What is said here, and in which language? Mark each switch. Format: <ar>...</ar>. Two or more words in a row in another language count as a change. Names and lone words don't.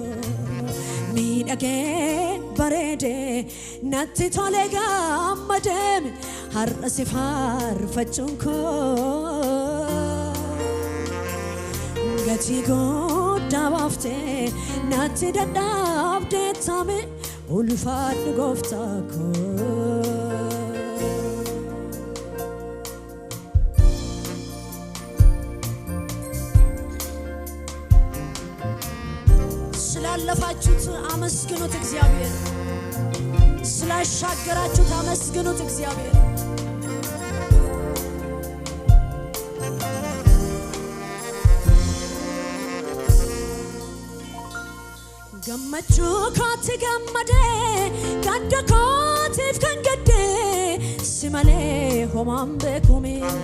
<om>miidhagee bareede natti tole gammade har'a si faarfachuun koo gatii guddaa baaftee natti dadhabdee taame ulfaadhu gooftaa koo</om> <am>ስላለፋችሁት አመስግኑት እግዚአብሔር ስላሻገራችሁት አመስግኑት እግዚአብሔር</am> <om>gammachuu kooti gammadee gadda kootiif kan gaddee si malee homaan beekume</om>